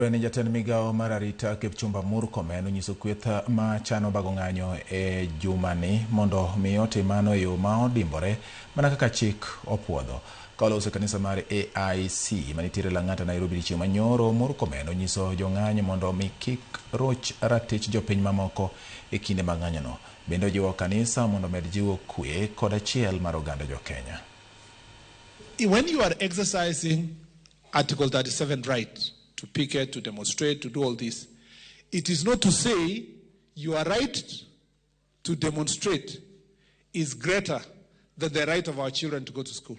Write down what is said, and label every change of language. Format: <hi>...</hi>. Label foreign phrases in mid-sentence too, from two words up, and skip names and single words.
<luo>Ni jatend migao mar arita Kipchumba Murkomen onyiso kweth ma chano bago ng'anyo e jumani mondo mi otimano e yo ma odimbore mana kaka chik opuodho. Kaolo kanisa mar AIC manitiere Lang'ata Nairobi chieng' manyoro, Murkomen onyiso jong'anyo mondo mi kik roch ratich jopiny mamoko e kinde mag ng'anyono. Bende ojiwo kanisa mondo med jiwo kwe kod achiel mar oganda jo Kenya.</luo> <en>When you are exercising Article 37 right to picket, to demonstrate, to do all this, it is not to say your right to demonstrate is greater than the right of our children to go to school.</en>